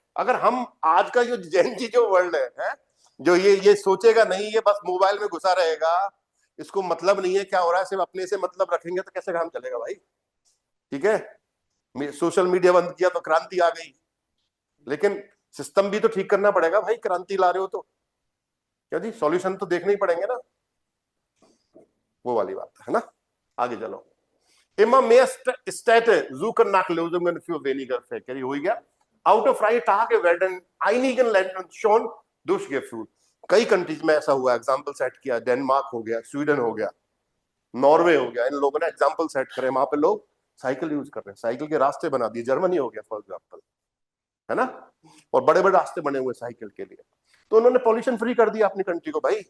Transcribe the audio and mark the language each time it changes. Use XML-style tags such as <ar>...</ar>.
<hi>अगर हम आज का जो जेन जी जो वर्ल्ड है, जो ये सोचेगा नहीं, ये बस मोबाइल में घुसा रहेगा, इसको मतलब नहीं है क्या हो रहा है, सिर्फ अपने से मतलब रखेंगे, तो कैसे काम चलेगा भाई। ठीक है, सोशल मीडिया बंद किया तो क्रांति आ गई, लेकिन सिस्टम भी तो ठीक करना पड़ेगा भाई। क्रांति ला रहे हो तो क्या जी, सॉल्यूशन तो देखने ही पड़ेंगे ना, वो वाली बात है ना। आगे चलो,</hi> <de>Immer mehr Städte suchen nach Lösungen für weniger Verkehr।</de> <hi>हो गया,</hi> <de>autofreie Tage werden einigen Ländern schon durchgeführt।</de> <hi>कई कंट्रीज में ऐसा हुआ, एग्जांपल सेट किया, डेनमार्क हो गया, स्वीडन हो गया, नॉर्वे हो गया, इन लोगों ने एग्जांपल सेट करे, वहां पे लोग साइकिल यूज कर रहे हैं, साइकिल के रास्ते बना दिए। जर्मनी हो गया फॉर एग्जांपल, है ना, और बड़े बड़े रास्ते बने हुए साइकिल के लिए, तो उन्होंने पॉल्यूशन फ्री कर दिया अपनी कंट्री को भाई।</hi>